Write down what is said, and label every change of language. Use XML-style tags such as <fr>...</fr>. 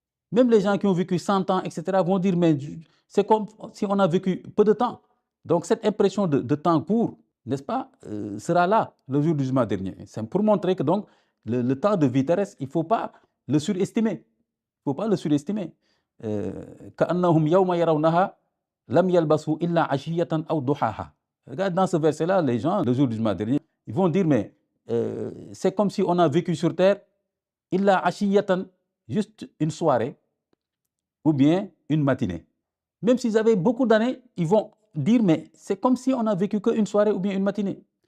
<fr>Même les gens qui ont vécu 100 ans, etc., vont dire, mais c'est comme si on a vécu peu de temps. Donc cette impression de temps court, n'est-ce pas, sera là le jour du jugement dernier. C'est pour montrer que donc le temps de vie terrestre, il ne faut pas le surestimer. Il ne faut pas le surestimer.</fr> <ar>كأنهم يوم يرونها لم يلبثوا إلا عشية أو ضحاها.</ar> <fr>Regarde dans ce verset-là, les gens, le jour du jugement dernier, ils vont dire, mais c'est comme si on a vécu sur terre,</fr> <ar>illa ashiyatan,</ar> <fr>juste une soirée, ou bien une matinée. Même s'ils avaient beaucoup d'années, ils vont dire, mais c'est comme si on a vécu qu'une soirée ou bien une matinée.</fr>